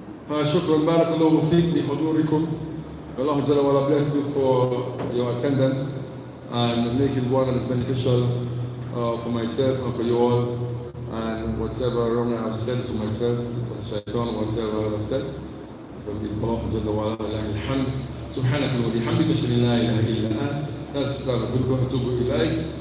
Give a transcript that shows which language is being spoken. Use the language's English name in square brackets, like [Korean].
[Arabic] شكرا بارك الله فيك بحضوركم. [English] Allah Jalla wa'ala bless you for your attendance and make it one that is beneficial for myself and for you all, and whatever wrong I have said to myself, for the shaitan, whatever I have said, so Allah Jalla wa'ala lillahi alhamd. [Arabic] سبحانك وبحمدك أشهد أن لا إله إلا أنت نستغفرك ونتوب إليك.